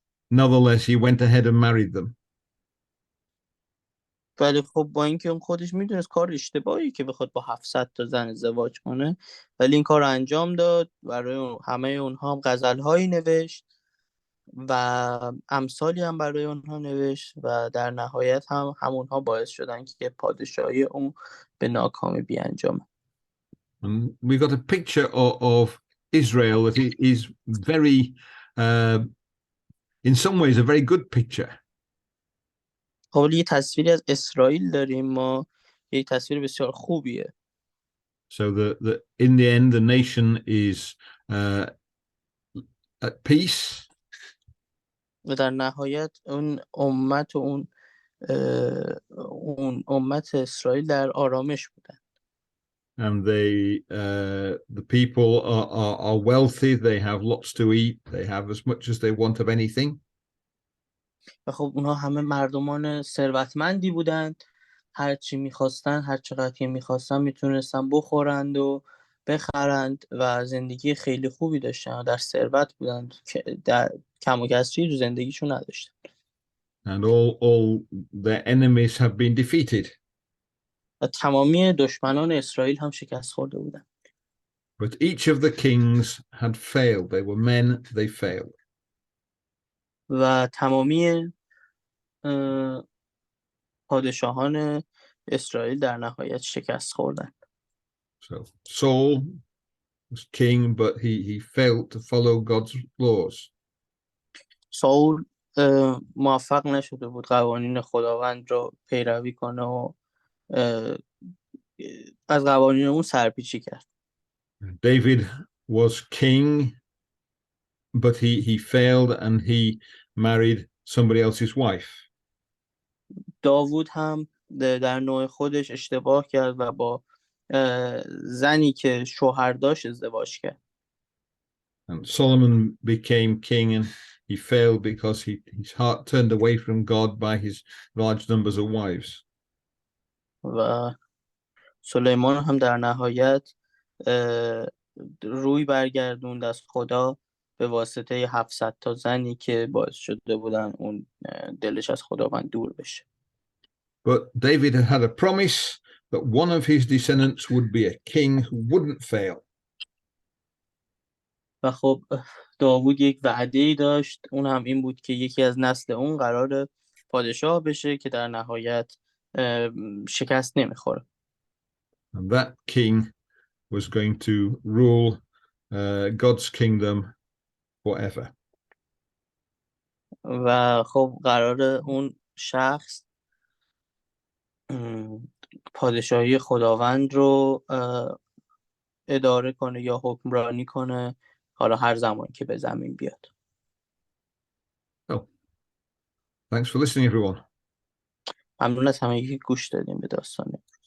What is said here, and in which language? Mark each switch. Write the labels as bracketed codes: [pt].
[en] Nonetheless, he went ahead and married them. [fa] ولی خب با اینکه اون خودش میدونست کار اشتباهی که بخواد با 700 تا زن ازدواج کنه، ولی این کار رو انجام داد. برای همه اونها هم غزل‌هایی نوشت و امثالی هم برای اونها نوشت و در نهایت هم همونها باعث شدن که پادشاهی اون به ناکامی بیانجامه. [en] And we got a picture of Israel that is very, in some ways, a very good picture. [fa] حالا یه تصویری از اسرائیل داریم ما، یه تصویر بسیار خوبیه. [en] So in the end, the nation is at peace. [fa] و در نهایت اون امت و اون امت اسرائیل در آرامش بودن. [en] And the people are wealthy. They have lots to eat. They have as much as they want of anything. [fa] و خب اونها همه مردمان ثروتمندی بودند. هر چی میخواستن، هر چقدر که میخواستن میتونستن بخورند و بخرند و زندگی خیلی خوبی داشتن. در ثروت بودند که در کم و کسری تو زندگیشون نداشتن. [en] And all their enemies have been defeated. [fa] و تمامی دشمنان اسرائیل هم شکست خورده بودند. [en] But each of the kings had failed. They were men, they failed. [fa] و تمامی پادشاهان اسرائیل در نهایت شکست خوردند. [en] So Saul was king, but he failed to follow God's laws. [fa] ساول موفق نشده بود قوانین خداوند را پیروی کنه و از قوانین اون سرپیچی کرد. [en] David was king, but he failed and he married somebody else's wife. [fa] داوود هم در نوع خودش اشتباه کرد و با زنی که شوهر داشت ازدواج کرد. [en] And Solomon became king and he failed because his heart turned away from God by his large numbers of wives. [fa] و سلیمان هم در نهایت روی برگردوند از خدا به واسطه 700 تا زنی که باعث شده بودن اون دلش از خداوند دور بشه. [en] But David had a promise that one of his descendants would be a king who wouldn't fail. [fa] و خب داوود یک وعده‌ای داشت، اون هم این بود که یکی از نسل اون قراره پادشاه بشه که در نهایت شکست نمیخوره. [en] And that king was going to rule God's kingdom forever. [fa] و خب قراره اون شخص پادشاهی خداوند رو اداره کنه یا حکمرانی کنه، حالا هر زمان که به زمین بیاد. [en] Oh, thanks for listening, everyone. [fa] ممنون از همگی که گوش دادیم به داستان